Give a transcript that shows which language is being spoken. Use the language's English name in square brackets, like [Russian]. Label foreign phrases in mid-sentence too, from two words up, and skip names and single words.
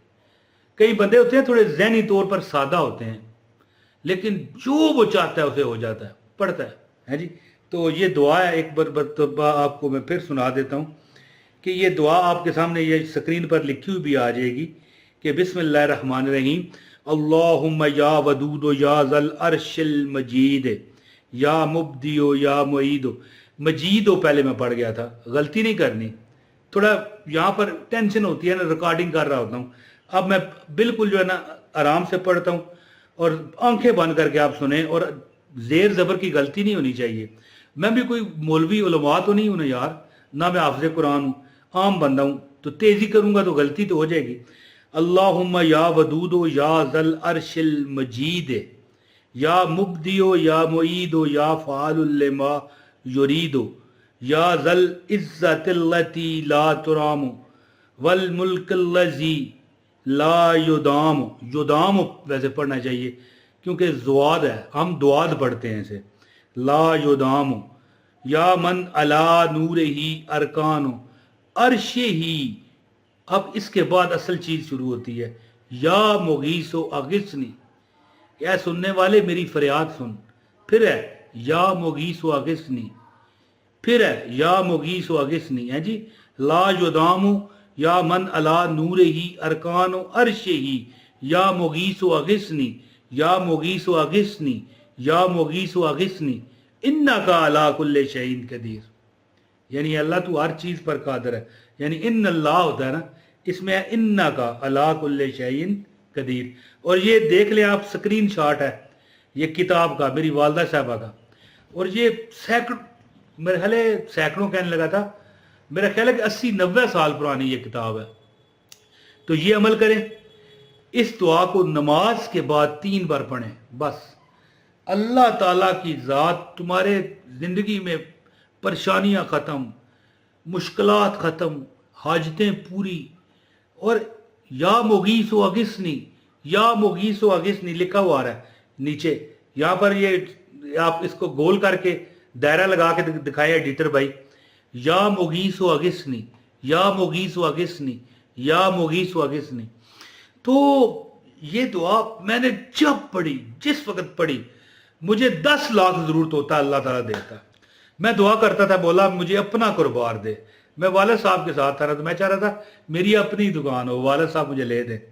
[Hindi] कई बंदे होते हैं थोड़े ज़हनी तौर पर सादा होते हैं, लेकिन जो वो चाहता है उसे हो जाता है, पढ़ता है जी। तो ये दुआ है, एक बार आपको मैं फिर सुना देता हूँ कि ये दुआ आपके सामने ये स्क्रीन पर लिखी हुई भी आ जाएगी कि [Arabic] بسم الله الرحمن الرحيم اللهم يا ودود يا ذا العرش المجيد يا مبدئ يا معيد. [Hindi] मजीदो पहले मैं पढ़ गया था, गलती नहीं करनी, थोड़ा यहाँ पर टेंशन होती है ना, रिकॉर्डिंग कर रहा होता हूँ। अब मैं बिल्कुल जो है ना आराम से पढ़ता हूँ और आंखें बंद करके आप सुने, और जेर ज़बर की गलती नहीं होनी चाहिए। मैं भी कोई मौलवी उलमा तो नहीं हूँ ना यार, ना मैं हाफ़िज़ कुरान हूँ, आम बंदा हूँ, तो तेज़ी करूँगा तो गलती तो हो जाएगी। [Arabic] اللهم يا ودود يا ذا العرش المجيد يا مبدئ يا معيد يا فعالا لما يريد يا ذا العزة التي لا ترام والملك الذي لا يضام. [Hindi] युदाम वैसे पढ़ना चाहिए क्योंकि ज़ुआद है, हम दुआद पढ़ते हैं इसे। [Arabic] لا يضام يا من ملأ نوره أركان عرشه. [Hindi] अब इसके बाद असल चीज़ शुरू होती है, [Arabic] يا مغيث أغثني, [Hindi] या सुनने वाले मेरी फरियाद सुन। फिर है [Arabic] يا مغيث أغثني, [Hindi] फिर है [Arabic] يا مغيث أغثني, [Hindi] है जी। [Arabic] لا يضام يا من ملأ نوره أركان عرشه, يا مغيث أغثني يا مغيث أغثني يا مغيث أغثني, या मुगीसो अगिसनी, إنك على كل شيء قدير. [Hindi] यानी अल्लाह तू हर चीज़ पर कादर है, यानी इन अल्लाह होता है ना, इसमें है [Arabic] إنك على كل شيء قدير. [Hindi] और ये देख लें आप, [English] screen shot [Hindi] है ये किताब का, मेरी वालदा साहबा का, और ये सैकड़ों, मेरे ख्याल सैकड़ों कहने लगा था, मेरा ख्याल है कि 80-90 साल पुरानी ये किताब है। तो ये अमल करें, इस दुआ को नमाज के बाद 3 बार पढ़ें बस। अल्लाह ताला की ज़ात तुम्हारे ज़िंदगी में परेशानियां ख़त्म, मुश्किलात ख़त्म, हाजतें पूरी। और [Arabic] يا مغيث أغثني, يا مغيث أغثني [Hindi] लिखा हुआ है नीचे, यहाँ पर ये आप इसको गोल करके दायरा लगा के दिखाए एडिटर भाई। [Arabic] يا مغيث أغثني يا مغيث أغثني يا مغيث أغثني, या मुगीसो अगिसनी। [Hindi] तो ये दुआ मैंने जब पढ़ी, जिस वक्त पढ़ी, मुझे 10 लाख ज़रूरत होता अल्लाह ताला देता। मैं दुआ करता था, बोला मुझे अपना कारोबार दे। मैं वालिद साहब के साथ था, तो मैं चाह रहा था मेरी अपनी दुकान हो, वालिद साहब मुझे ले दें।